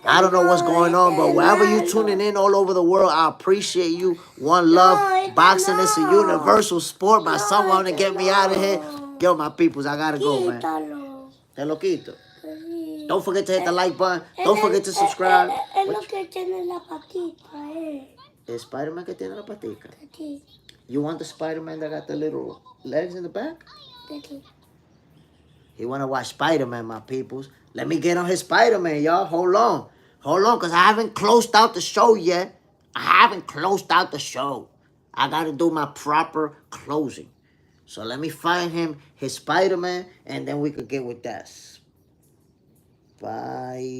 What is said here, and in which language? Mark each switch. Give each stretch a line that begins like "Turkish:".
English: I don't know what's going on, but wherever you tuning in all over the world, I appreciate you. One love. Boxing is a universal sport. By someone to get me out of here. Yo, my peoples, I gotta go, man.
Spanish: Te lo quito.
English: Don't forget to hit the like button. Don't forget to subscribe.
Spanish: Es lo que tiene la patita, El Spider-Man que tiene la patica.
English: You want the Spider-Man that got the little legs in the back? He want to watch Spider-Man, my peoples. Let me get on his Spider-Man, y'all. Hold on. Hold on, because I haven't closed out the show yet. I haven't closed out the show. I got to do my proper closing. So let me find him, his Spider-Man, and then we could get with that. Spider-Man.